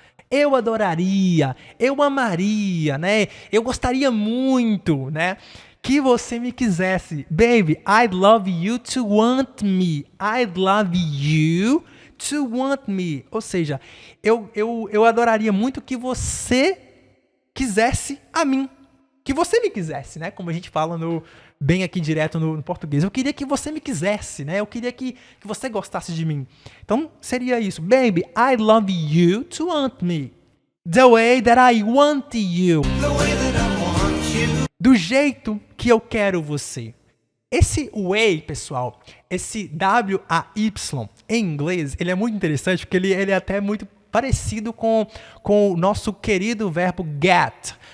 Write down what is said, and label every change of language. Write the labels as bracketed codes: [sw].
[pt] Eu adoraria, eu amaria, né? Eu gostaria muito, né? Que você me quisesse. [en] Baby, I'd love you to want me. I'd love you to want me. [pt] Ou seja, eu adoraria muito que você quisesse a mim. Que você me quisesse, né? Como a gente fala bem aqui direto no português. Eu queria que você me quisesse, né? Eu queria que você gostasse de mim. Então, seria isso. [en] Baby, I love you to want me. The way that I want you. The way that I want you. [pt] Do jeito que eu quero você. Esse way, pessoal, esse W-A-Y, em inglês, ele é muito interessante porque ele é até muito parecido com o nosso querido verbo get.